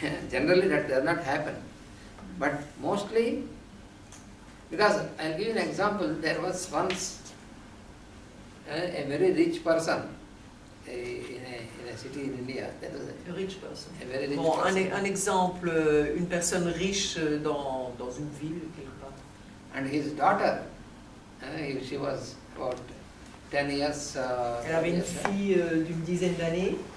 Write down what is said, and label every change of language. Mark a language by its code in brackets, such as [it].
[en] Generally, that does not happen. But mostly, because I'll give you an example. There was once a very rich person in a city in India. That was a rich person. A very rich [fr] bon, [en] person. [fr] Un exemple, une personne riche dans une ville quelque part. [en] And his daughter, she was about 10 years. [fr] Elle avait une fille d'une dizaine d'années.